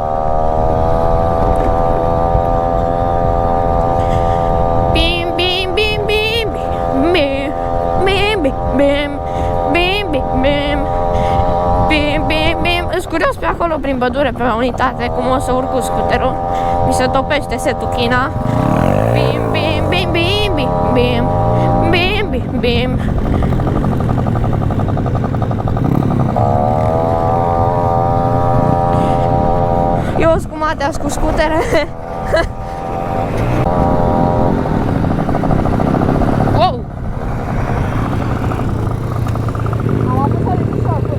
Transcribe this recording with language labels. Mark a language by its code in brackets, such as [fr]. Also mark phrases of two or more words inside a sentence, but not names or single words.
[ro] Bim, bim, bim, bim, bim, bim, bim, bim, bim, bim, bim, bim, bim, bim. Îs curios pe acolo prin pădure, pe la unitate, cum o să urc cu scuterul. Mi se topește setul China. Bim, bim, bim, bim, bim, bim, bim, bim, bim. Eu sunt cu Mateas cu scutere. Wow! Am apăsat de picioară.